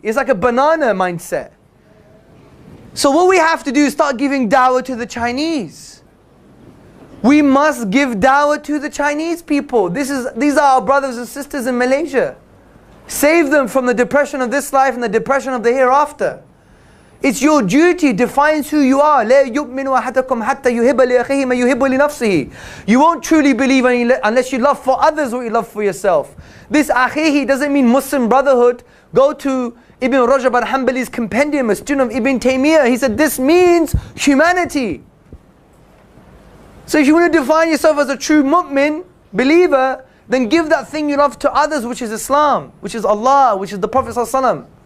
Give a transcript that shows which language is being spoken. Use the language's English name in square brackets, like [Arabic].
[English] It's like a banana mindset. So what we have to do is start giving dawah to the Chinese. We must give dawah to the Chinese people. These are our brothers and sisters in Malaysia. Save them from the depression of this life and the depression of the hereafter. It's your duty, defines who you are. [Arabic] لا يؤمن أحدكم حتى يحب لأخيه ما يحب لنفسه. [English] You won't truly believe unless you love for others what you love for yourself. This akhihi doesn't mean Muslim brotherhood. Go to Ibn Rajab al-Hanbali's compendium, a student of Ibn Taymiyyah. He said this means humanity. So if you want to define yourself as a true mu'min, believer, then give that thing you love to others, which is Islam, which is Allah, which is the Prophet ﷺ.